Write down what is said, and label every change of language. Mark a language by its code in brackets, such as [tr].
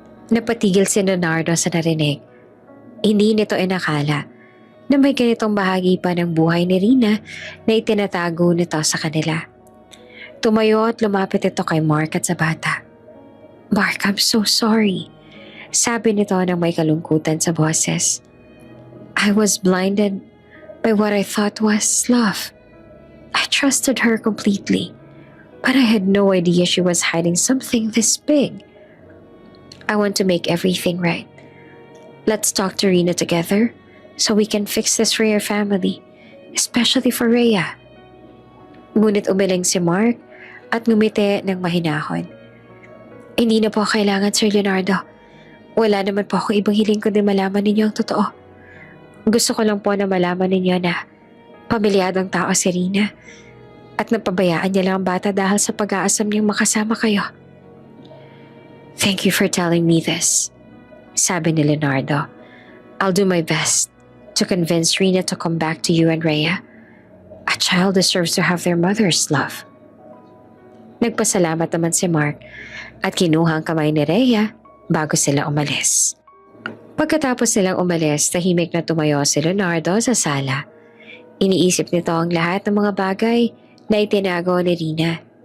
[tl] Napatigil si Leonardo sa narinig. Hindi nito inakala na may ganitong bahagi pa ng buhay ni Rina na itinatago nito sa kanila. Tumayo at lumapit ito kay Mark at sa bata. Mark, [en] I'm so sorry. [tl] Sabi nito ng may kalungkutan sa boses. [en] I was blinded by what I thought was love. I trusted her completely, but I had no idea she was hiding something this big. I want to make everything right. Let's talk to Rina together so we can fix this for your family, especially for Rhea. [tl] Ngunit umiling si Mark at ngumiti ng mahinahon. Hindi na po kailangan, Sir Leonardo. Wala naman po akong ibang hiling kundi malaman ninyo ang totoo. Gusto ko lang po na malaman ninyo na pamilyadong tao si Rina at napabayaan niya lang ang bata dahil sa pag-aasam niyang makasama kayo. [en] Thank you for telling me this, [tl] sabi ni Leonardo. [en] I'll do my best to convince Rina to come back to you and Rhea. A child deserves to have their mother's love. [tl] Nagpasalamat naman si Mark at kinuha ang kamay ni Rhea bago sila umalis. Pagkatapos silang umalis, tahimik na tumayo si Leonardo sa sala. Iniisip nito ang lahat ng mga bagay na itinago ni Rina.